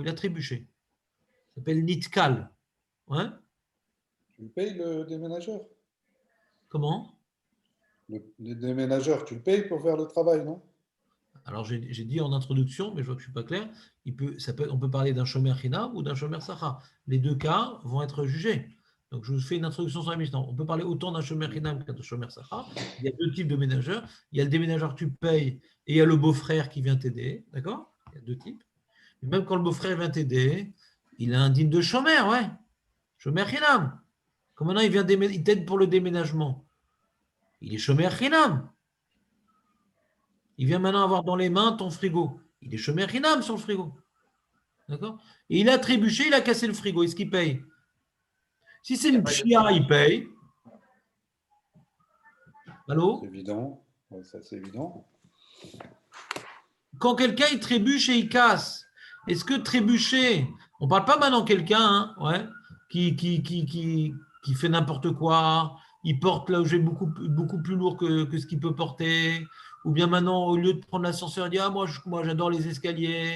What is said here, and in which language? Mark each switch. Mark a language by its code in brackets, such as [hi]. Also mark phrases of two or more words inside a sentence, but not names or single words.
[fr] Il a trébuché. Ça s'appelle nitkal. Ouais. Tu le payes, le déménageur? Comment? Le déménageur, tu le payes pour faire le travail, non? Alors, j'ai dit en introduction, mais je vois que je ne suis pas clair, on peut parler d'un [he] שומר חינם [fr] ou d'un [he] שומר שכר. [fr] Les deux cas vont être jugés. Donc, je vous fais une introduction sur la Mishnah. On peut parler autant d'un [he] שומר חינם [fr] qu'un [he] שומר שכר. [fr] Il y a deux types de ménageurs. Il y a le déménageur que tu payes et il y a le beau-frère qui vient t'aider. D'accord? Il y a deux types. Et même quand le beau-frère vient t'aider, il a un digne de shomer, ouais. [he] שומר חינם. [fr] Comme maintenant, il t'aide pour le déménagement. Il est [he] שומר חינם. [fr] Il vient maintenant avoir dans les mains ton frigo. Il est [he] שומר חינם [fr] sur le frigo. D'accord? Et il a trébuché, il a cassé le frigo. Est-ce qu'il paye? Si c'est une pshia, il paye. Allô? C'est évident. Ouais, ça, c'est évident. Quand quelqu'un il trébuche et il casse, est-ce que trébucher, on ne parle pas maintenant de quelqu'un ouais, qui fait n'importe quoi, il porte l'objet beaucoup plus lourd que ce qu'il peut porter, ou bien maintenant, au lieu de prendre l'ascenseur, il dit ah, moi j'adore les escaliers.